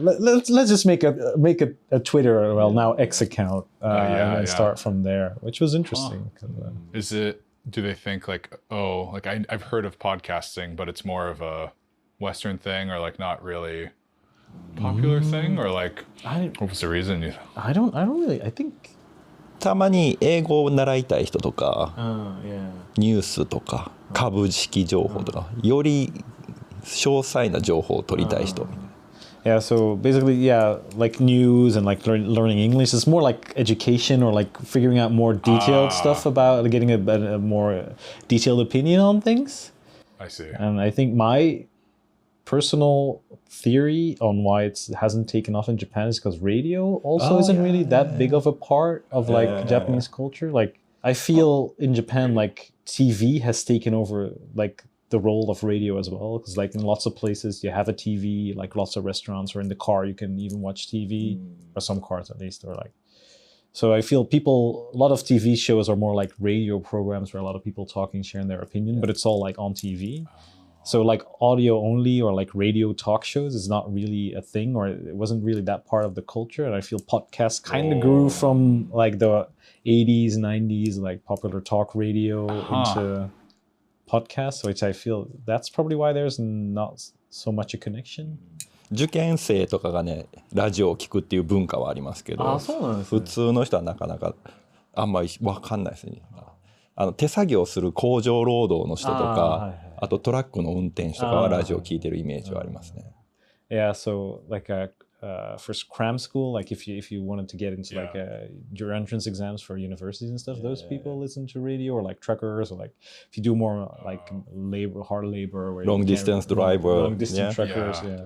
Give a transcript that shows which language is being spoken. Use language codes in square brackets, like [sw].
[en] Let's just make a Twitter, well now X account, and then start from there, which was interesting. Is it? Do they think like, oh, like I've heard of podcasting, but it's more of a Western thing, or like not really popular thing, or like what was the reason? I don't really. I think. [ja] たまに英語を習いたい人とか、ニュースとか、株式情報とか、より詳細な情報を取りたい人。 [en] Yeah, so basically, like news and like learning English. It's more like education, or like figuring out more detailed stuff about getting a more detailed opinion on things. I see. And I think my personal theory on why it hasn't taken off in Japan is because radio also isn't really that big of a part of like Japanese culture. Like I feel in Japan, like TV has taken over like the role of radio as well, because like in lots of places you have a TV, like lots of restaurants, or in the car you can even watch TV, or some cars at least, or like. So I feel a lot of TV shows are more like radio programs where a lot of people talking, sharing their opinion, but it's all like on TV. So like audio only or like radio talk shows is not really a thing, or it wasn't really that part of the culture. And I feel podcasts kind of grew from like the 80s, 90s, like popular talk radio into podcasts, which I feel that's probably why there's not so much a connection. [ja] 受験生とかがねラジオを聞くっていう文化はありますけど、そうなんですね。普通の人はなかなかあんまり分かんないですね。手作業する工場労働の人とか、あとトラックの運転手とかはラジオを聞いてるイメージはありますね。 [en] Yeah, so like for cram school, like if you wanted to get into like your entrance exams for universities and stuff, those people listen to radio, or like truckers, or like if you do more like hard labor, where long distance driver, long distance truckers,